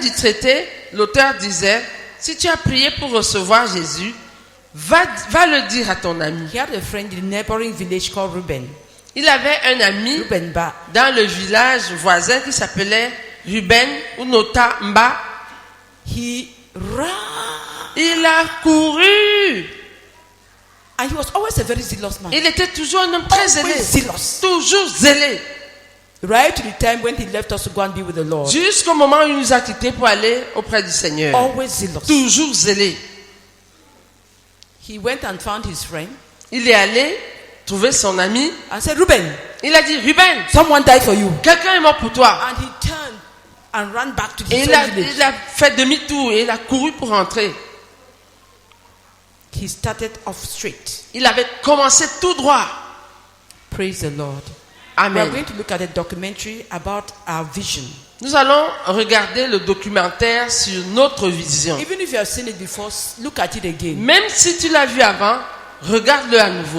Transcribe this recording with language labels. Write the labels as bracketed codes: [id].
[fr] fin du traité, l'auteur disait, si tu as prié pour recevoir Jésus, va le dire à ton ami. [en] He had a friend in a neighboring village called Reuben. [fr] Il avait un ami [en] Reuben Ba. [fr] dans le village voisin qui s'appelait Ruben ou Nota Mba. [en] He ran. [fr] Il a couru. [en] And he was always a very zealous man. [fr] Il était toujours un homme très zélé. [en] Always zealous. [fr] Toujours zélé. [en] Right to the time when he left us to go and be with the Lord. [fr] Jusqu'au moment où il nous a quittés pour aller auprès du Seigneur. [en] Always zealous. [fr] Toujours zélé. [en] He went and found his friend. [fr] Il est allé trouver son ami. [en] And said, Reuben, [fr] Il a dit, Ruben, [en] someone died for you. [fr] quelqu'un est mort pour toi. [en] And he turned and ran back to the [fr] Et [en] same village. [fr] il a fait demi-tour et il a couru pour rentrer. [en] He started off straight. [fr] Il avait commencé tout droit. [en] Praise the Lord. We are Amen. going to look at a documentary about our vision. [fr] Nous allons regarder le documentaire sur notre vision. [en] Even if you have seen it before, look at it again. [fr] Même si tu l'as vu avant, regarde-le à nouveau.